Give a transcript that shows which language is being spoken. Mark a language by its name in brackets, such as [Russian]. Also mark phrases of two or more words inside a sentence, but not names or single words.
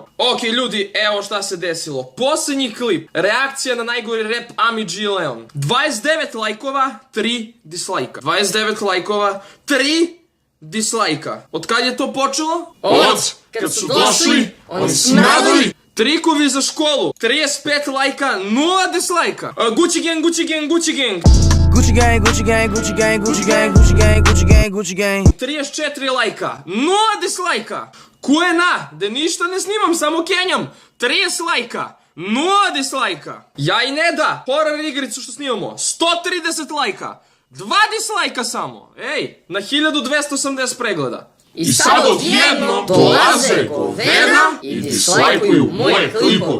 [Bosnian] Ok, ljudi, evo šta se desilo. Posljednji klip, reakcija na najgori rap Ami G Leon. 29 lajkova, 3 dislajka. 29 lajkova, 3 dislajka. Od kad je to počelo? Od kad su došli, oni su nadali. Trikovi za školu, 35 lajka, 0 dislajka. Gucci gang. Gucci gang, Gucci gang, Gucci gang, Gucci gang, Gucci gang, Gucci gang, Gucci gang. 34 lajka, 0 dislajka. Kuena, da ništa ne snimam, samo kenjam. 30 lajka, 0 dislajka. Ja i Neda, horror igricu što snimamo, 130 lajka, 2 dislajka samo. Ej, na 1280 pregleda. I sad odjednom dolaze goveda i dislajkuju moje klipove.